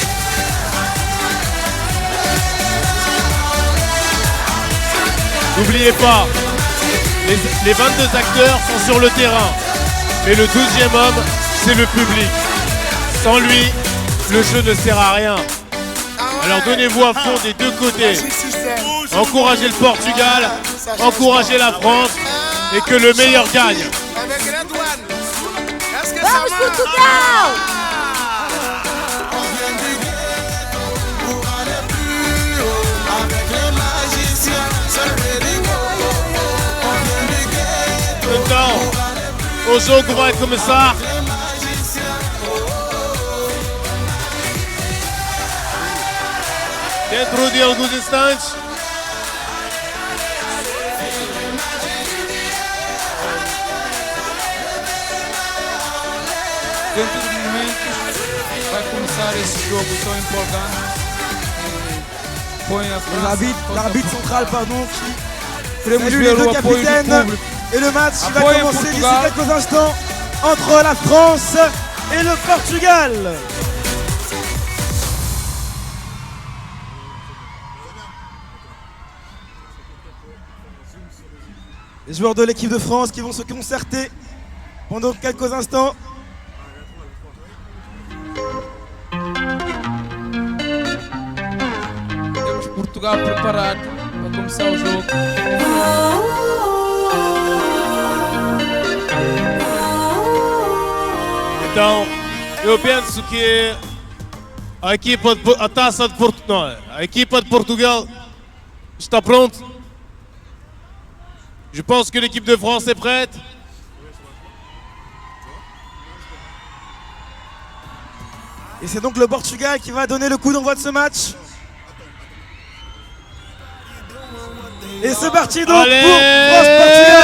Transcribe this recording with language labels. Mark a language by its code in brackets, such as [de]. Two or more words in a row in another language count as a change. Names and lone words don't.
[fr] N'oubliez pas, les 22 acteurs sont sur le terrain, mais le 12e homme, c'est le public. Sans lui, le jeu ne sert à rien. Alors donnez-vous à fond des deux côtés. Encouragez le Portugal, encouragez la France et que le meilleur gagne. [pt] Vamos, Portugal! Então, o jogo vai começar. Dentro de alguns instantes. Dentro de momentos vai começar esse jogo tão empolgante. Põe a França [fr] L'arbitre central, pardon, qui [pt] Queremos [fr] salue les [pt] ver [fr] deux [pt] o apoio do [fr] capitaines. [pt] público. [fr] Et le match qui va [pt] Apoio [fr] commencer d'ici [pt] Portugal. [fr] quelques instants entre la France et le Portugal. Les joueurs de l'équipe de France qui vont se concerter pendant quelques instants. [pt] Temos Portugal preparado para começar o jogo. Então, eu penso que a equipa a taça de Portugal, a equipa de Portugal está pronta. [fr] Je pense que l'équipe de France est prête. Et c'est donc le Portugal qui va donner le coup d'envoi de ce match. Et c'est parti donc pour France-Portugal.